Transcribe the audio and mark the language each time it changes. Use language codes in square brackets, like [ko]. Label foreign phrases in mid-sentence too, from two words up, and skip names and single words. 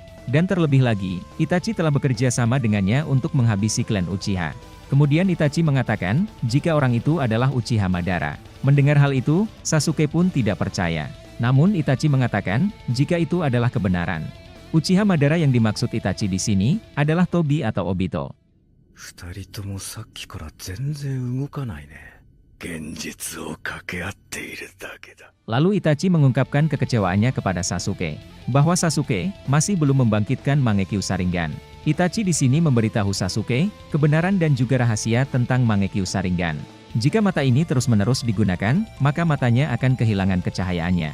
[id] Dan terlebih lagi, Itachi telah bekerja sama dengannya untuk menghabisi klan Uchiha. Kemudian Itachi mengatakan, jika orang itu adalah Uchiha Madara. Mendengar hal itu, Sasuke pun tidak percaya. Namun Itachi mengatakan, jika itu adalah kebenaran. Uchiha Madara yang dimaksud Itachi di sini, adalah Tobi atau Obito. [ja] 二人ともさっきから全然動かないね。現実を掛け合っているだけだ。 [id] Lalu Itachi mengungkapkan kekecewaannya kepada Sasuke, bahwa Sasuke masih belum membangkitkan Mangekyo Sharingan. Itachi di sini memberitahu Sasuke, kebenaran dan juga rahasia tentang Mangekyo Sharingan. Jika mata ini terus-menerus digunakan, maka matanya akan kehilangan kecahayaannya.